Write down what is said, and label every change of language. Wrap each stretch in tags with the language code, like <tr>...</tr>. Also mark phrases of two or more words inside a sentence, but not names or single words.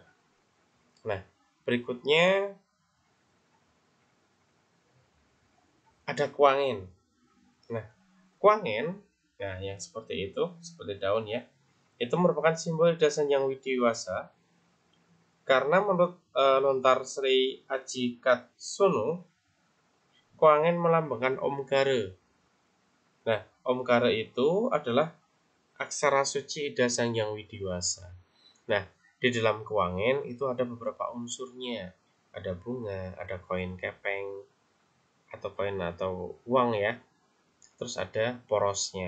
<id>Nah, berikutnya ada kuangin. Nah, kuangin, nah yang seperti itu, seperti daun ya, itu merupakan simbol Sang Hyang Widiwasa. Karena menurut Lontar Sri Aji Katsono, kuangin melambangkan Omkara. Nah, Omkara itu adalah aksara suci Ida Sang Hyang Widiwasa. Nah, di dalam kuangin itu ada beberapa unsurnya. Ada bunga, ada koin kepeng, atau koin atau uang ya. Terus ada porosnya.</id>